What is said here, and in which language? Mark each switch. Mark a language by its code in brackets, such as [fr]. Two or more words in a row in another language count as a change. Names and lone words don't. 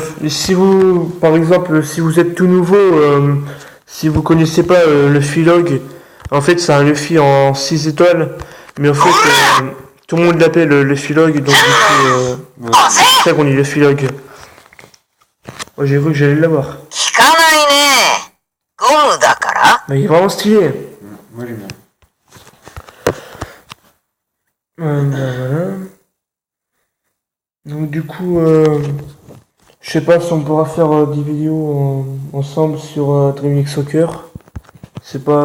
[fr] Et si vous, par exemple, si vous êtes tout nouveau, si vous connaissez pas le Philog, en fait c'est un Luffy en 6 étoiles, mais en fait tout le monde l'appelle le Philog, donc du coup c'est ça qu'on dit le Philog. Oh, j'ai cru que j'allais l'avoir. [ja] 聞かないね。ゴムだから。 [fr] Mais il est vraiment stylé. Moi, j'aime bien. Voilà. Donc du coup, je sais pas si on pourra faire des vidéos ensemble sur Dream League Soccer. C'est pas.